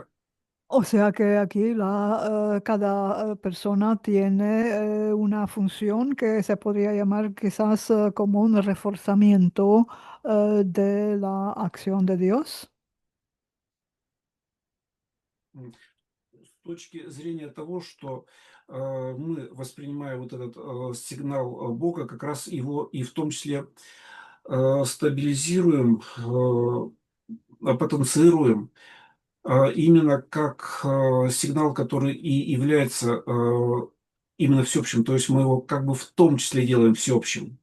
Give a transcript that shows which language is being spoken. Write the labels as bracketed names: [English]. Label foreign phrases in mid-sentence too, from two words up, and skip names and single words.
[Spanish] O sea que aquí cada persona tiene una función que se podría llamar quizás como un reforzamiento de la acción de Dios. М. [Russian] С точки зрения того, что мы, воспринимая вот этот сигнал Бога, как раз его и в том числе стабилизируем, потенцируем, именно как сигнал, который и является именно всеобщим. То есть мы его как бы в том числе делаем всеобщим.